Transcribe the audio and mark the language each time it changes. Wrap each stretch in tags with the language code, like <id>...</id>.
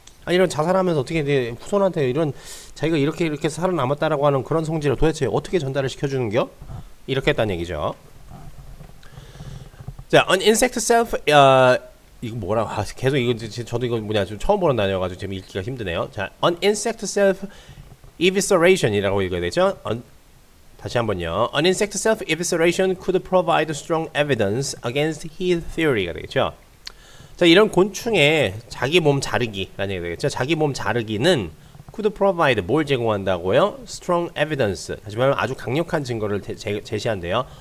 <ko>이런 자살하면서 어떻게 이제 후손한테 이런 자기가 이렇게 살아남았다라고 하는 그런 성질을 도대체 어떻게 전달을 시켜주는겨? 이렇게 했다는 얘기죠. 자, an insect self 이거 뭐라고 계속 이거 저도 이거 좀 처음 보는 단어여가지고 지금 읽기가 힘드네요. 자,</ko> <en>an insect self evisceration</en> <ko>이라고 읽어야 되죠. 다시 한번요.</ko> <en>An insect self-evisceration could provide strong evidence against his theory가</en> <ko>되겠죠. 자, 이런 곤충의 자기 몸 자르기라는 얘기가 되겠죠. 자기 몸 자르기는</ko> <en>could provide</en> <ko>뭘 제공한다고요?</ko> <en>strong evidence.</en> <ko>다시 말하면 아주 강력한 증거를 제시한대요.</ko>